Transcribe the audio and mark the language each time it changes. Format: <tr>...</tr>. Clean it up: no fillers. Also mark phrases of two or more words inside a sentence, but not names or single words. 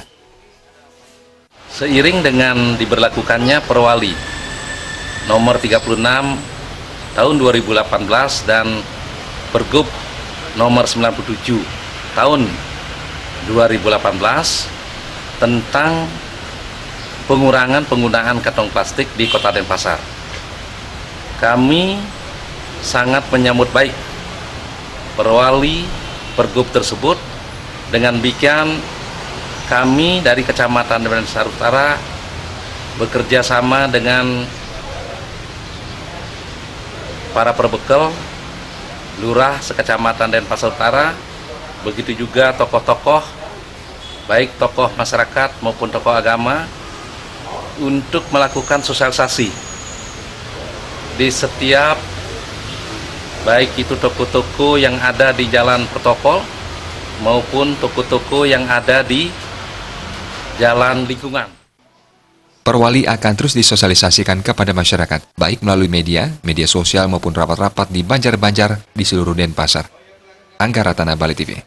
<id>Seiring dengan diberlakukannya Perwali nomor 36 tahun 2018 dan Pergub nomor 97 tahun 2018 tentang pengurangan penggunaan kantong plastik di Kota Denpasar. Kami sangat menyambut baik Perwali Pergub tersebut. Dengan demikian kami dari Kecamatan Denpasar Utara bekerja sama dengan para perbekal, lurah sekecamatan Denpasar Utara, begitu juga tokoh-tokoh, baik tokoh masyarakat maupun tokoh agama, untuk melakukan sosialisasi di setiap, baik itu toko-toko yang ada di jalan protokol maupun toko-toko yang ada di jalan lingkungan. Perwali akan terus disosialisasikan kepada masyarakat, baik melalui media sosial maupun rapat-rapat di Banjar-Banjar di seluruh Denpasar. Angga Ratana, Bali TV.</id>